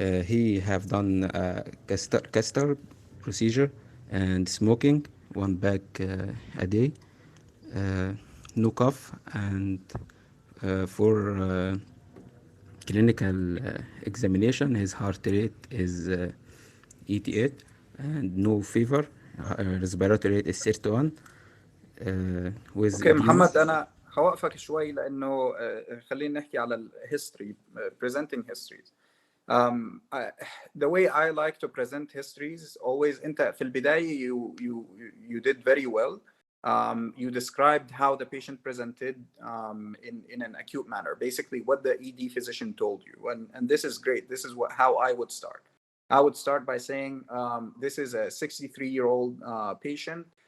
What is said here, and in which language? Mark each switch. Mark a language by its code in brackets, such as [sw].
[en] He have done catheter procedure and smoking 1 pack a day, no cough, and for clinical examination his heart rate is 88 and no fever. Respiratory rate is 31. [ar] اوكي محمد, انا هوقفك شوي لانه خلينا نحكي على الهيستوري, [en] presenting histories. The way I like to present histories always, [ar] انت في البداية [en] you did very well. You described how the patient presented in an acute manner, basically what the ED physician told you, and this is great. This is how I would start. I would start by saying this is a 63-year-old patient.